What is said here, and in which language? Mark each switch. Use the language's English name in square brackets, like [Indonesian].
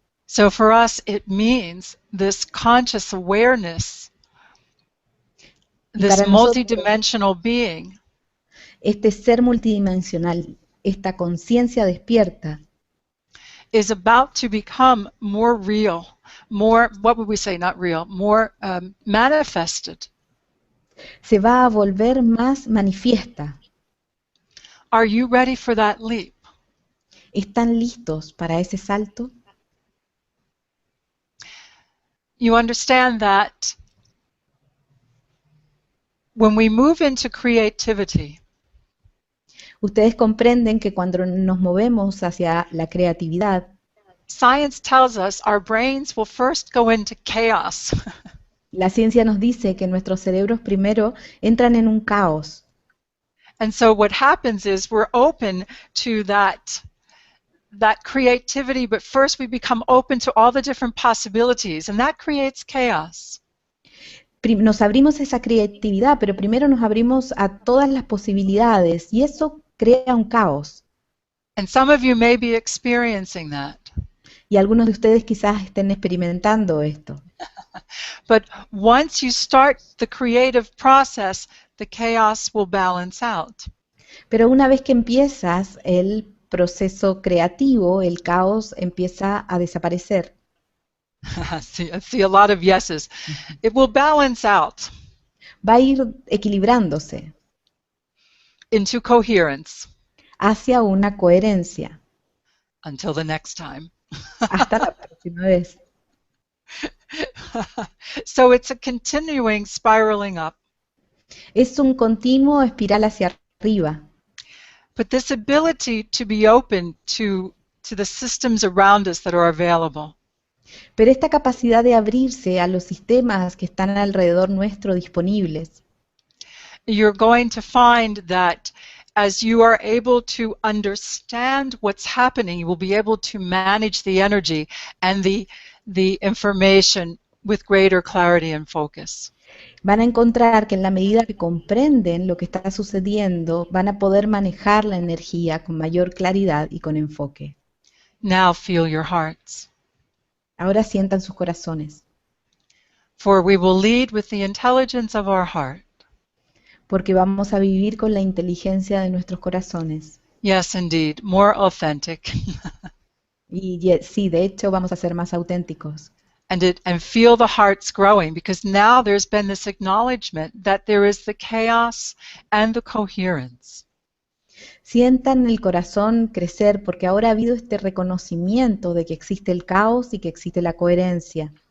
[English] So for us, it means this conscious awareness, this [Spanish] para nosotros- [English] multidimensional being [Spanish] Este ser multidimensional, esta conciencia despierta, [English] is about to become more real, more, what would we say, not real, more manifested. [Spanish] se va a volver más manifiesta. [English] Are you ready for that leap? [Spanish] ¿Están listos para ese salto? [English] You understand that when we move into creativity, [Spanish] Ustedes comprenden que cuando nos movemos hacia la creatividad, [English] science tells us our brains will first go into chaos. [Spanish] la ciencia nos dice que nuestros cerebros primero entran en un caos. [English] And so what happens is we're open to that creativity, but first we become open to all the different possibilities, and that creates chaos. [Spanish] Nos abrimos a esa creatividad, pero primero nos abrimos a todas las posibilidades y eso crea un caos. [English] And some of you may be experiencing that. [Spanish] Y algunos de ustedes quizás estén experimentando esto. [English] But once you start the creative process, the chaos will balance out. [Spanish] Pero una vez que empiezas el proceso creativo, el caos empieza a desaparecer. [English] I see a lot of yeses. It will balance out [Spanish] Va a ir equilibrándose [English] into coherence [Spanish] hacia una coherencia. [English] until the next time. [Spanish] Hasta la próxima vez. [English] So it's a continuing spiraling up. [Spanish] Es un continuo espiral hacia arriba. [English] But this ability to be open to the systems around us that are available, [Spanish] Pero esta capacidad de abrirse a los sistemas que están alrededor nuestro disponibles, [English] you're going to find that as you are able to understand what's happening, you will be able to manage the energy and the information with greater clarity and focus. [Spanish] van a encontrar que en la medida que comprenden lo que está sucediendo, van a poder manejar la energía con mayor claridad y con enfoque. [English] Now feel your hearts. [Spanish] Ahora sientan sus corazones, [English] For we will lead with the intelligence of our heart. [Spanish] porque vamos a vivir con la inteligencia de nuestros corazones. [English] Yes, indeed, more authentic. [Spanish] Sí, de hecho vamos a ser más auténticos. [English] And feel the hearts growing, because now there's been this acknowledgement that there is the chaos and the coherence. [Spanish] Sientan el corazón crecer porque ahora ha habido este reconocimiento de que existe el caos y que existe la coherencia.